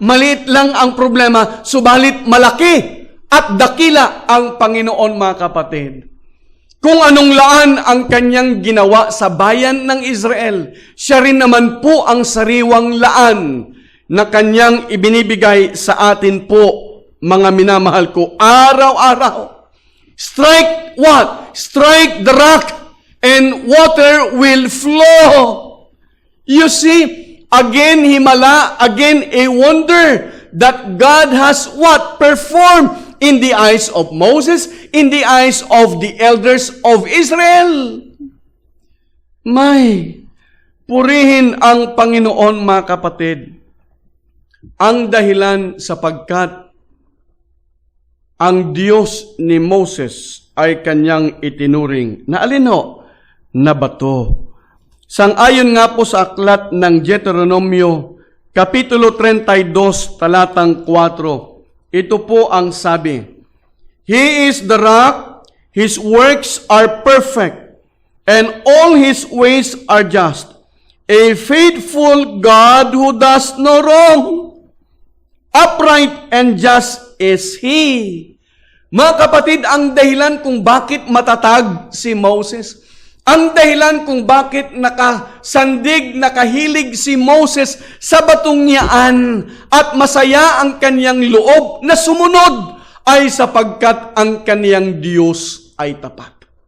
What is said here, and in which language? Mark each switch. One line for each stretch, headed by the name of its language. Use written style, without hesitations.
Filipino: Maliit lang ang problema, subalit malaki at dakila ang Panginoon, mga kapatid. Kung anong laan ang kanyang ginawa sa bayan ng Israel, siya rin naman po ang sariwang laan na kanyang ibinibigay sa atin po, mga minamahal ko, araw-araw.
English: Strike what? Strike the rock and water will flow. You see, again, himala, again, a wonder that God has what? Performed in the eyes of Moses, in the eyes of the elders of Israel.
Filipino: May, purihin ang Panginoon, mga kapatid. Ang dahilan sapagkat ang Diyos ni Moses ay kanyang itinuring na alin ho? Na bato. Sang-ayon nga po sa aklat ng Deuteronomio, Kapitulo 32, talatang 4. Ito po ang sabi,
English: He is the rock, His works are perfect, and all His ways are just. A faithful God who does no wrong. Upright and just is He.
Filipino: Mga kapatid, ang dahilan kung bakit matatag si Moses, ang dahilan kung bakit nakasandig, nakahilig si Moses sa batong niyaan at masaya ang kanyang loob na sumunod ay sapagkat ang kaniyang Diyos ay tapat.